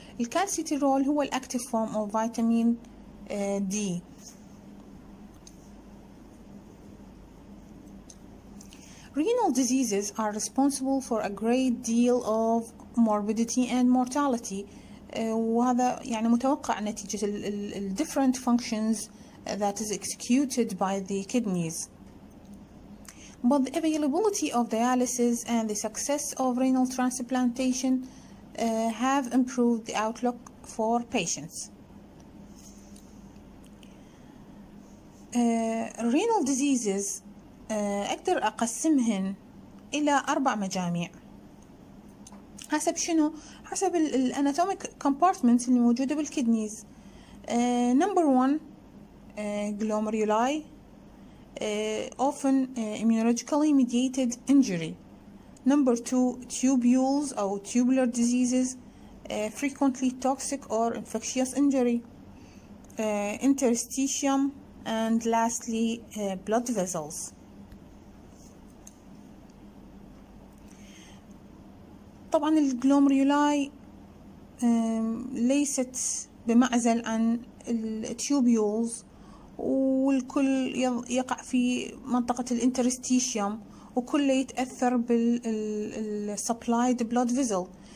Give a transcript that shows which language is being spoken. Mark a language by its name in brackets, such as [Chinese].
[Arabic] الكالسيتيرول هو الأكتيف فورم أو فيتامين دي. [English] Renal diseases are responsible for a great deal of morbidity and mortality. [Arabic] وهذا يعني متوقع نتيجة ال [English] different functions that is executed by the kidneys. But the availability of dialysis and the success of renal transplantation have improved the outlook for patients. Renal diseases [Arabic] أقدر أقسمهن إلى 4 مجاميع. حسب شنو؟ حسب الاناتوميك compartments اللي موجودة بالكدنيز. [English] Number 1 glomeruli, often immunologically mediated injury. Number 2 tubules [Arabic] أو [English] tubular diseases, frequently toxic or infectious injury. Interstitium, and lastly blood vessels. [Arabic] طبعا الجلوميرولاي ليست بمعزل عن التيوبيولز، والكل يقع في منطقة الانترستيشيوم، وكله يتأثر بالسبلايد [English] blood vessel.